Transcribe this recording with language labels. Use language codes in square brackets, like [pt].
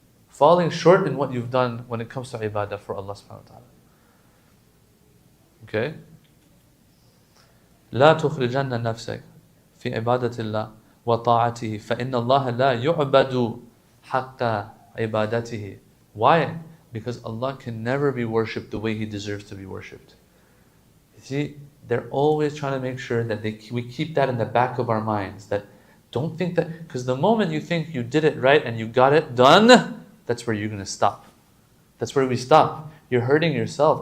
[en] Falling short in what you've done when it comes to ibadah for Allah subhanahu wa ta'ala. Okay? [ar] لا تخرجن نفسك في عبادة الله وطاعته فإن الله لا يعبد حق عبادته. [en] Why? Because Allah can never be worshipped the way He deserves to be worshipped. You see, they're always trying to make sure that we keep that in the back of our minds. That don't think that, because the moment you think you did it right and you got it done, that's where you're going to stop. That's where we stop. You're hurting yourself.